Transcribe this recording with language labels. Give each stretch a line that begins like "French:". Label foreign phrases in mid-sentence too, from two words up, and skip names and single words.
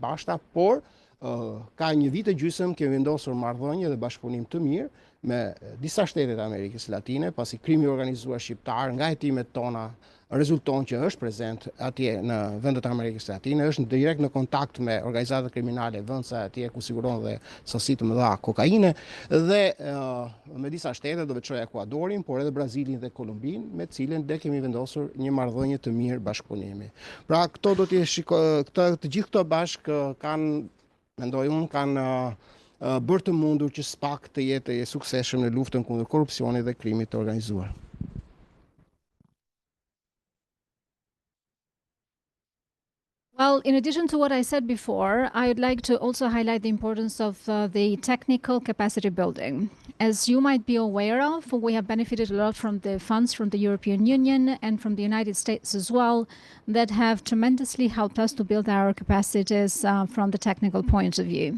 Albanian: përbashkëta, por ka një vit e gjysmë kemi vendosur marrëdhënie dhe bashkëpunim të mirë me disa shtete të Amerikës Latine, pasi krimi organizuar shqiptar nga hetimet tona rezulton që është prezent atje në vendet e Amerikës Latine, është direkt në kontakt me organizatat kriminale vendsa atje ku siguron dhe sasi të mëdha kokaine dhe me disa shtete, do veçoj Ekuadorin, por edhe Brazilin dhe Kolumbin, me të cilën ne kemi vendosur një marrëdhënie të mirë bashkëpunimi. Pra këto do të të gjithë këto bashkë mendoj unë kanë bërë të mundur që SPAK të jetë e suksesshëm në luftën kundër korrupsionit dhe krimit të organizuar.
English: Well, in addition to what I said before, I would like to also highlight the importance of the technical capacity building. As you might be aware of, we have benefited a lot from the funds from the European Union and from the United States as well that have tremendously helped us to build our capacities from the technical point of view.